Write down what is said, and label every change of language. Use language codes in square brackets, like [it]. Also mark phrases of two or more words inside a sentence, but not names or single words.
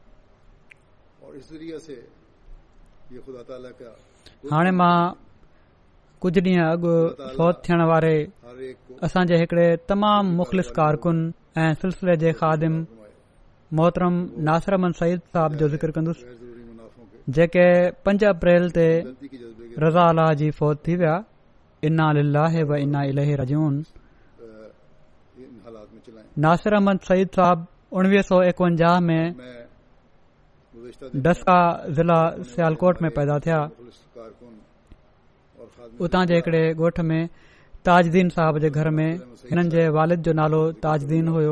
[sd] हाणे मां कुझु ॾींहं अॻु फौत थियण वारे असांजे हिकिड़े तमामु मुख़लिस कारकुन ऐं सिलसिले जे ख़ादिम मोहतरम नासिर अहमद सईद साहब जो ज़िक्र कंदुसि जेके 5 अप्रैल ते रज़ा अल्लाह जी फौत थी विया। [ar] إنا لله وإنا إليه راجعون. [sd] नासिर अहमद सईद साहब 1951 में डस्का ज़िला सियालकोट में पैदा थिया। उतां जे हिकिड़े ॻोठ में ताजदीन साहब जे घर में हिननि जे वालिद जो नालो ताजदीन हुयो।